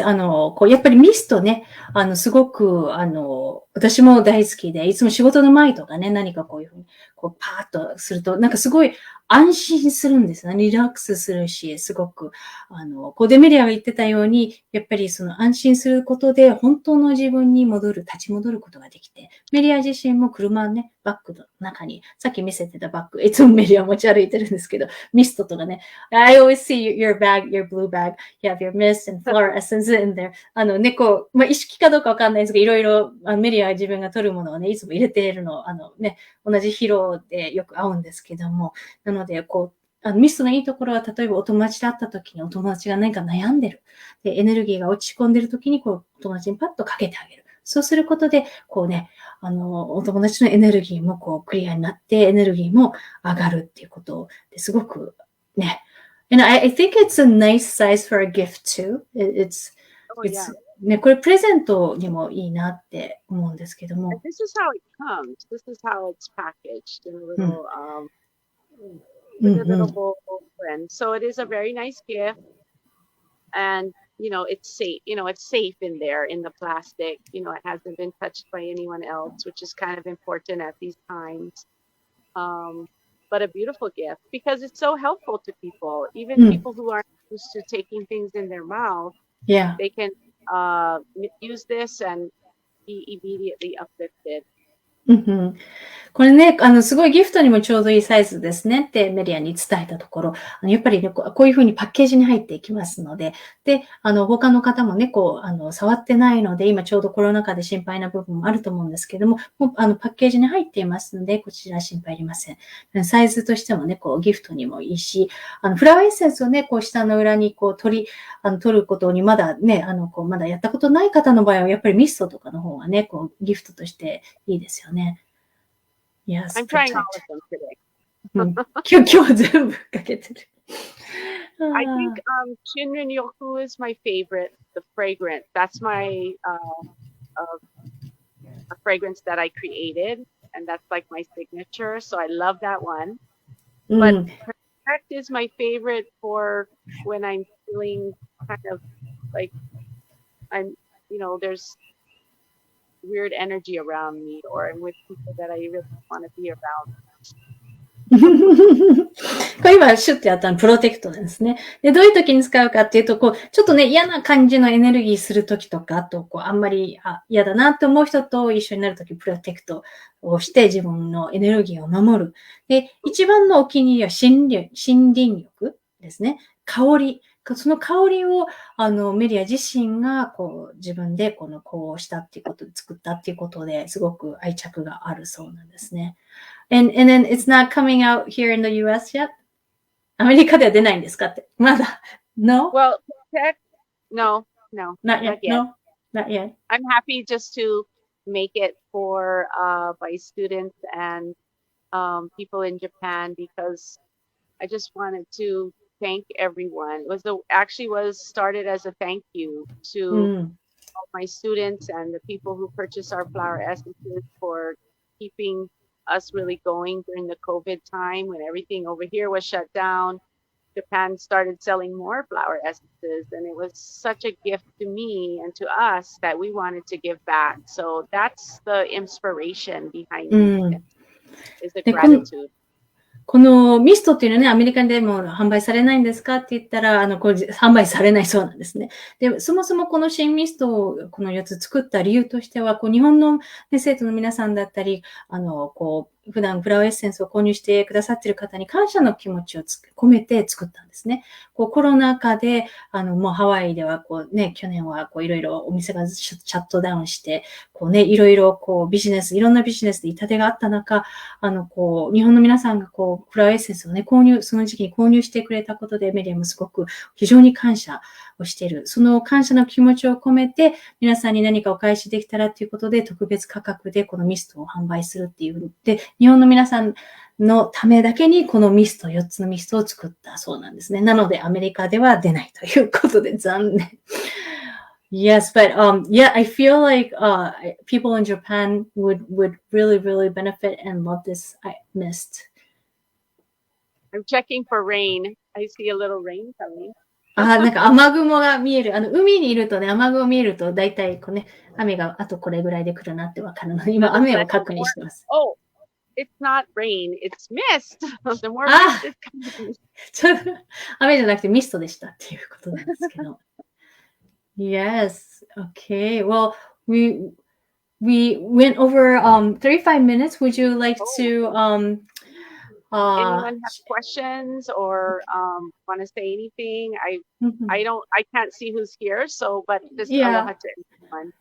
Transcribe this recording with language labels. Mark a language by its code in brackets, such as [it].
[ja] やっぱりミストね、すごく、私も大好きで、いつも仕事の前とかね、何かこういうふうに、パーッとすると、なんかすごい安心するんですね。リラックスするし、すごく、デメリアが言ってたように、やっぱりその安心することで、本当の自分に立ち戻ることができて、メリア自身も車のね、バッグの中に、さっき見せてたバッグ、いつもメリア持ち歩いてるんですけど、ミストとかね、 [en] I always see your bag, your blue bag. You have your mist and flower essence in there. [ja] 意識かどうかわかんないですけど、いろいろ、メリアは自分が取るものをね、いつも入れているの、同じ疲労でよく合うんですけども、なので、ミストのいいところは、例えばお友達と会った時にお友達が何か悩んでる。で、エネルギーが落ち込んでる時に、お友達にパッとかけてあげる。そうすることで、お友達のエネルギーもクリアになって、エネルギーも上がるっていうことですごくね、 [en] And I think it's a nice size for a gift too. It's [ja] ね、これプレゼントにもいいなって思うんですけども。 [en] This is how it comes. This is how it's packaged in a little, with a little bowl. And so it is a very nice gift. And, it's safe. It's safe in there in the plastic. It hasn't been touched by anyone else, which is kind of important at these times. But a beautiful gift because it's so helpful to people, even people who aren't used to taking things in their mouth. Yeah. They can use this and be immediately uplifted. [ja] これね、すごいギフトにもちょうどいいサイズですねってメディアに伝えたところ、やっぱりね、こういうふうにパッケージに入っていきますので、で、他の方もね、触ってないので、今ちょうどコロナ禍で心配な部分もあると思うんですけども、もうパッケージに入っていますので、こちら心配いりません。サイズとしてもね、ギフトにもいいし、フラワーエッセンスをね、下の裏に取ることにまだね、まだやったことない方の場合は、やっぱりミストとかの方がね、ギフトとしていいですよね。 [en] Yes, I'm trying all of them today. [ja] 今日は全部かけてる。 [en] I think Shinrin Yoku is my favorite, the fragrance. That's my a fragrance that I created, and that's like my signature. So I love that one. But Protect is my favorite for when I'm feeling kind of like I'm, there's weird energy around me, or I'm with people that I really want to be around. [ja] これ今シュッてやったのプロテクトなんですね。で、どういう時に使うかっていうと、ちょっとね、嫌な感じのエネルギーする時とか、あと、あんまり嫌だなって思う人と一緒になる時、プロテクトをして自分のエネルギーを守る。で、一番のお気に入りは森林浴ですね。香り。その香りを、メリア自身が、自分で、こうしたっていうことで、作ったっていうことですごく愛着があるそうなんですね。 [en] And then it's not coming out here in the US yet? [ja] アメリカでは出ないんですかって。まだ。 [en] No? Well, no. Not yet. No? Not yet. I'm happy just to make it for my students and people in Japan because I just wanted to thank everyone. It was started as a thank you to all my students and the people who purchase our flower essences for keeping us really going during the COVID time when everything over here was shut down. Japan started selling more flower essences, and it was such a gift to me and to us that we wanted to give back. So that's the inspiration behind it, is the gratitude. [ja] このミストっていうのはね、アメリカでも販売されないんですかって言ったら、これ販売されないそうなんですね。で、そもそもこの新ミストをこの4つ作った理由としては、日本の、ね、生徒の皆さんだったり、普段フラワーエッセンスを購入してくださっている方に感謝の気持ちを込めて作ったんですね。コロナ禍で、もうハワイでは去年はいろいろお店がシャットダウンして、いろいろいろんなビジネスで痛手があった中、日本の皆さんがフラワーエッセンスをね、その時期に購入してくれたことで、メリアもすごく非常に感謝をしている。その感謝の気持ちを込めて、皆さんに何かお返しできたらということで、特別価格でこのミストを販売するっていう。で、日本の皆さんのためだけにこの4つのミストを作ったそうなんですね。なので、アメリカでは出ないということで残念。 [en] Yes, but yeah, I feel like people in Japan would really, really benefit and love this mist. I'm checking for rain. I see a little rain coming. [ja] なんか雨雲が見える。海にいるとね、雨雲見えると、だいたい雨があとこれぐらいで来るなってわかるので、今雨を確認してます。 [en] Oh, it's not rain, it's mist. The more mist is coming. [ja] ちょっと雨じゃなくてミストでしたっていうことなんですけど。 [en] Yes. Okay. Well, we went over 35 minutes. Would you like to anyone have questions or want to say anything? I can't see who's here, so but just aloha to everyone.